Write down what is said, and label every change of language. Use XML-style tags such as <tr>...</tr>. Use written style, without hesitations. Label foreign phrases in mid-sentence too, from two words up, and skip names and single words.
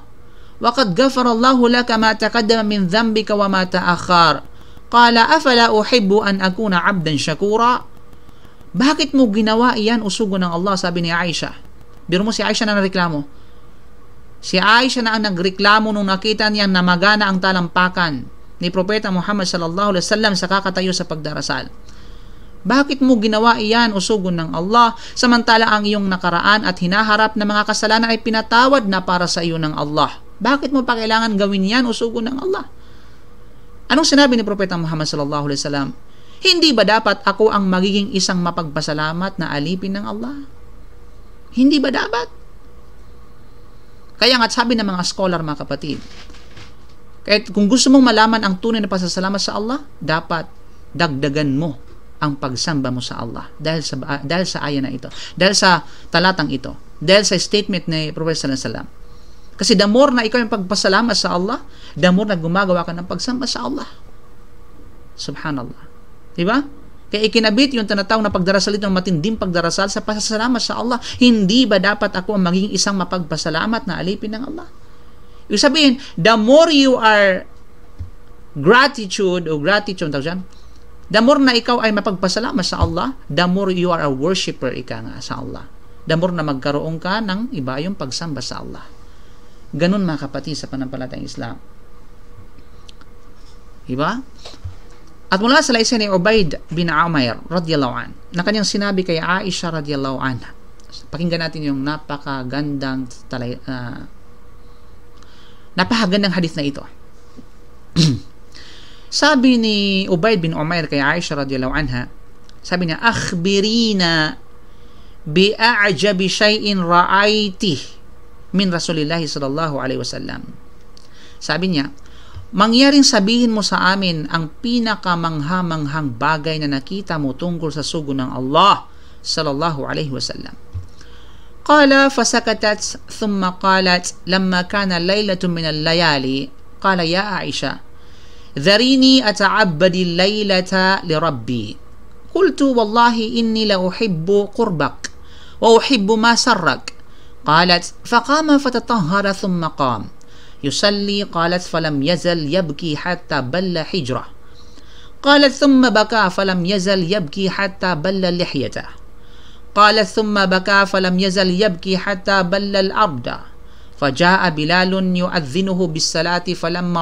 <ar>وقد غفر الله لك ما تقدم من ذنبك وما تأخر. قال أفلا أحب أن أكون عبدا شكورا?"</ar> <tl>Bakit mo ginawa iyan, usugo ng Allah? Sabi ni Aisha. Biro mo si Aisha na nagreklamo. Si Aisha na ang nagreklamo nung nakita niya namagana ang talampakan ni Propeta Muhammad</tl> <ar>صلى الله عليه وسلم</ar> <tl>sa kakatayo sa pagdarasal. Bakit mo ginawa iyan, usugo ng Allah, samantala ang iyong nakaraan at hinaharap na mga kasalanan ay pinatawad na para sa iyo ng Allah? Bakit mo pa kailangan gawin yan, usugo ng Allah? Anong sinabi ni Propeta Muhammad</tl> <ar>صلى الله عليه وسلم?</ar> <tl>Hindi ba dapat ako ang magiging isang mapagpasalamat na alipin ng Allah? Hindi ba dapat? Kaya nga sabi ng mga scholar, mga kapatid, kahit kung gusto mong malaman ang tunay na pasasalamat sa Allah, dapat dagdagan mo ang pagsamba mo sa Allah dahil sa aya na ito, dahil sa talatang ito, dahil sa statement ni Prophet</tl> <ar>صلى الله عليه وسلم.</ar> <tl>Kasi</tl> <en>the more</en> <tl>na ikaw yung pagpasalamat sa Allah,</tl> <en>the more</en> <tl>na gumagawa ka ng pagsamba sa Allah. Subhanallah. Diba? Kaya ikinabit yung tinatawag na pagdarasal ito, ng matinding pagdarasal sa pasasalamat sa Allah. Hindi ba dapat ako ang magiging isang mapagpasalamat na alipin ng Allah? Ibig sabihin,</tl> <en>the more you are gratitude, the more</en> <tl>na ikaw ay mapagpasalamat sa Allah,</tl> <en>the more you are a worshipper</en> <tl>nga sa Allah.</tl> <en>The more</en> <tl>na magkaroon ka ng iba yung pagsamba sa Allah. Ganun, mga kapatid, sa panampalatayang Islam. Diba? At mula sa laysay ni Ubayd bin Umair</tl> <ar>رضي الله عن,</ar> <tl>na kanyang sinabi kay Aisha</tl> <ar>رضي الله عنها.</ar> <tl>Pakinggan natin yung napakagandang hadith na ito. Sabi ni Ubayd bin Umair kay Aisha</tl> <ar>رضي الله عنها,</ar> <tl>sabi niya,</tl> <ar>"أخبرينا بأعجب شيء رأيته من رسول الله صلى الله عليه وسلم."</ar> <tl>Sabi niya, mangyaring sabihin mo sa amin ang pinakamangha-manghang bagay na nakita mo tungkol sa sugo ng Allah</tl> <ar>صلى الله عليه وسلم. قال فسكتت ثم قالت لما كان ليلة من الليالي قال يا عائشة ذريني أتعبد الليلة لربي قلت والله إني لأحب قربك وأحب ما سرك قالت فقام فتطهر ثم قام يصلي قالت فلم يزل يبكي حتى بل حجره قالت ثم بكى فلم يزل يبكي حتى بل لحيته قالت ثم بكى فلم يزل يبكي حتى بل الأرض فجاء بلال يؤذنه بالصلاة فلما</ar>